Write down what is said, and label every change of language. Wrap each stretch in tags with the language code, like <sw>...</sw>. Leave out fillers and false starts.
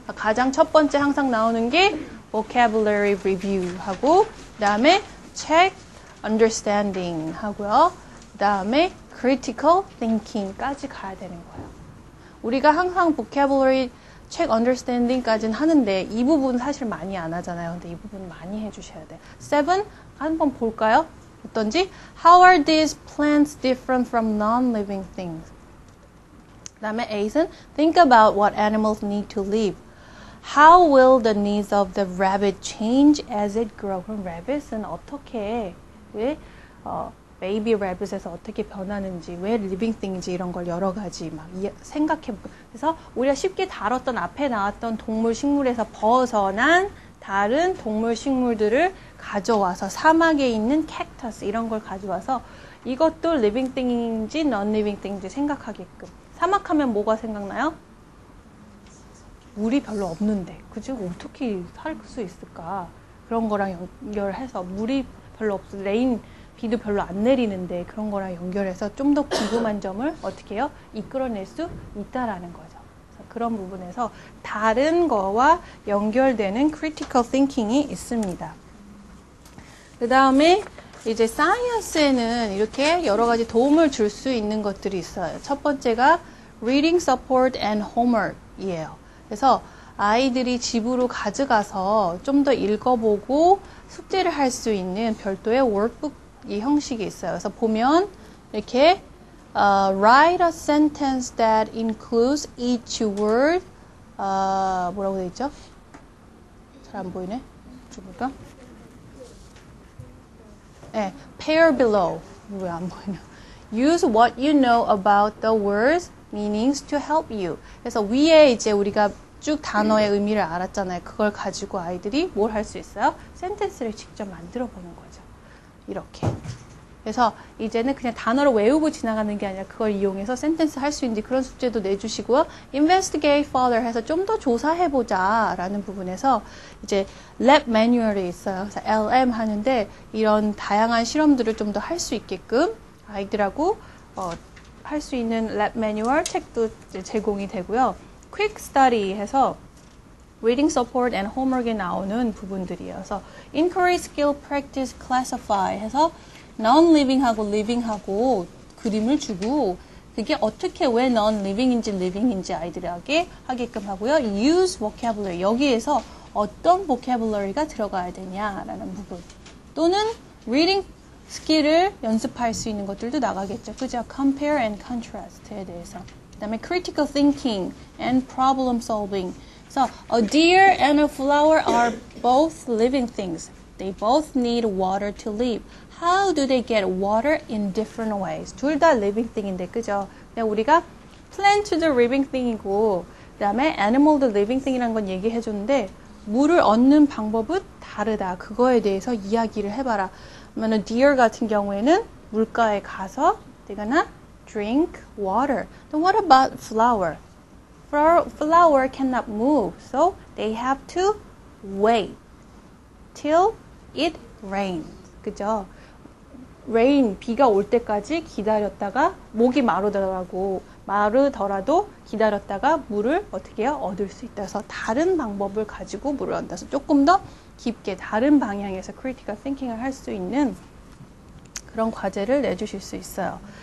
<ko>가장 첫 번째 항상 나오는 게 vocabulary review 하고 그 다음에 check understanding 하고요. 그 다음에 critical thinking까지 가야 되는 거예요. 우리가 항상 vocabulary 책 understanding까지는 하는데 이 부분 사실 많이 안 하잖아요. 근데 이 부분 많이 해주셔야 돼요. 7 한번 볼까요? 어떤지?</ko> <en>How are these plants different from non-living things?</en> <ko>그 다음에 8은</ko> <en>Think about what animals need to live. How will the needs of the rabbit change as it grows?</en> <ko>그럼 rabbit은 어떻게 왜 baby rabbit에서 어떻게 변하는지, 왜 living thing인지 이런 걸 여러 가지 막 생각해보고. 그래서 우리가 쉽게 다뤘던 앞에 나왔던 동물, 식물에서 벗어난 다른 동물, 식물들을 가져와서 사막에 있는 캡터스 이런 걸 가져와서 이것도 living thing인지 non-living thing인지 생각하게끔. 사막하면 뭐가 생각나요? 물이 별로 없는데, 그죠? 어떻게 살 수 있을까? 그런 거랑 연결해서 물이 별로 없어, 비도 별로 안 내리는데 그런 거랑 연결해서 좀 더 궁금한 점을 어떻게 해요? 이끌어낼 수 있다라는 거죠. 그래서 그런 부분에서 다른 거와 연결되는 critical thinking이 있습니다. 그 다음에 이제 사이언스에는 이렇게 여러 가지 도움을 줄 수 있는 것들이 있어요. 첫 번째가 reading support and homework이에요. 그래서 아이들이 집으로 가져가서 좀 더 읽어보고 숙제를 할 수 있는 별도의 workbook 이 형식이 있어요. 그래서 보면 이렇게</ko> <en>write a sentence that includes each word</en> <ko>뭐라고 되어 있죠? 잘 안 보이네. 좀 볼까? 네, pair below. 왜 안 보이냐?</ko> <en>Use what you know about the words meanings to help you.</en> <ko>그래서 위에 이제 우리가 쭉 단어의 의미를 알았잖아요. 그걸 가지고 아이들이 뭘 할 수 있어요? 센텐스를 직접 만들어 보는 거죠. 이렇게. 그래서 이제는 그냥 단어를 외우고 지나가는 게 아니라 그걸 이용해서 센텐스 할 수 있는지 그런 숙제도 내주시고요. investigate further 해서 좀 더 조사해보자 라는 부분에서 이제 lab manual이 있어요. 그래서 LM 하는데 이런 다양한 실험들을 좀 더 할 수 있게끔 아이들하고 할 수 있는 lab manual 책도 이제 제공이 되고요. quick study 해서 reading support and homework에 나오는 부분들이에요. 그래서 inquiry, skill, practice, classify 해서 non-living하고 living하고 그림을 주고 그게 어떻게 왜 non-living인지 living인지 아이들에게 하게끔 하고요. use vocabulary 여기에서 어떤 vocabulary가 들어가야 되냐라는 부분 또는 reading 스킬을 연습할 수 있는 것들도 나가겠죠. 그죠?</ko> <en>compare and contrast에 대해서 그 다음에 critical thinking and problem solving So, a deer and a flower are both living things. They both need water to live. How do they get water in different ways?</en> <ko>둘 다 living thing인데, 그죠? 그냥 우리가 plant도 living thing이고, 그 다음에 animal도 living thing이라는 건 얘기해 줬는데, 물을 얻는 방법은 다르다. 그거에 대해서 이야기를 해봐라. 그러면 deer 같은 경우에는 물가에 가서</ko> <en>they're gonna drink water. Then what about flower? Flower cannot move, so they have to wait till it rains.</en> <ko>그죠? rain, 비가 올 때까지 기다렸다가 목이 마르더라도 기다렸다가 물을 어떻게 해요? 얻을 수 있다. 그래서 다른 방법을 가지고 물을 얻어서 조금 더 깊게 다른 방향에서 critical thinking을 할 수 있는 그런 과제를 내주실 수 있어요.</ko>